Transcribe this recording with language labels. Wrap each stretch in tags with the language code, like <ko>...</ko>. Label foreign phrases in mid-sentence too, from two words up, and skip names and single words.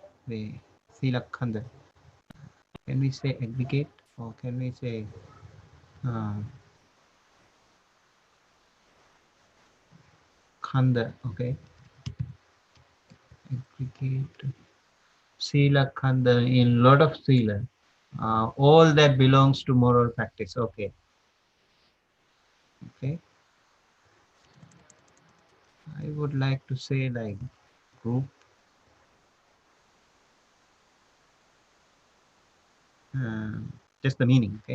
<en>way.</en> <pi>Sila Khanda.</pi> <en>Can we say aggregate or can we say Khanda? Okay. Aggregate.</en> <pi>Sila Khanda</pi> <en>in lot of Sila. All that belongs to moral practice. Okay. Okay. I would like to say like group. Just the meaning. Okay.</en>